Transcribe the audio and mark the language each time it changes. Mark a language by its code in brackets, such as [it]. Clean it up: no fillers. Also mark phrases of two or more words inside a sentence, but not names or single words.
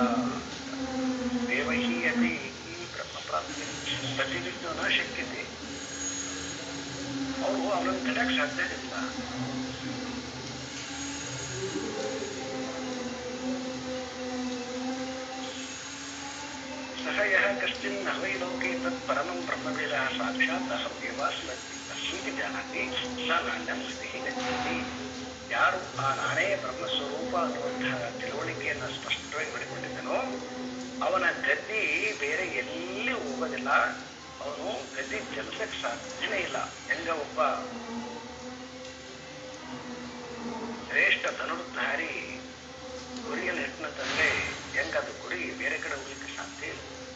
[sa] ದೇವೈಃ ಅಪಿ ಬ್ರಹ್ಮಪ್ರಾಪ್ತಿ ಪ್ರತಿವಿಘ್ನೋ ನ ಶಕ್ಯತೆ. [kn] ಅವರು ಅವನನ್ನು ತಡೆಯಕ್ಕೆ ಸಾಧ್ಯ ಆಗೋದಿಲ್ಲ. [sa] ಸಹ ಯಹ ಕಶ್ಚಿನ್ ಹವೈ ಲೋಕೆ ತತ್ ಪರಮಂ ಬ್ರಹ್ಮವೇದ ಸಾಕ್ಷಾತ್ ಅಹಂ ಏವ ಅಸ್ಮೀತಿ ಜಾನಾತಿ ಸ ನಾಣ್ಯಂ ಗತಿಃ ಗಚ್ಚತಿ. [kn] ಯಾರು ಆ ನಾನೇ ಬ್ರಹ್ಮಸ್ವರೂಪ ಅನ್ನುವಂತಹ ತಿಳುವಳಿಕೆಯನ್ನು ಸ್ಪಷ್ಟವಾಗಿ ಪಡೆದುಕೊಂಡಿದ್ದನೋ ಅವನ ಗತಿ ಬೇರೆ ಎಲ್ಲಿ ಹೋಗೋದಿಲ್ಲ. ಅವನು ಗತಿ ಚಲಿಸಕ್ಕೆ ಸಾಧ್ಯನೇ ಇಲ್ಲ. ಹೆಂಗ ಒಬ್ಬ ಶ್ರೇಷ್ಠ ಧನುರ್ಧಾರಿ ಗುರಿಯಲ್ಲಿ ಇಟ್ಟನಂತಂದ್ರೆ ಹೆಂಗ ಅದು ಗುರಿ ಬೇರೆ ಕಡೆ ಹೋಗ್ಲಿಕ್ಕೆ ಸಾಧ್ಯ ಇಲ್ಲ.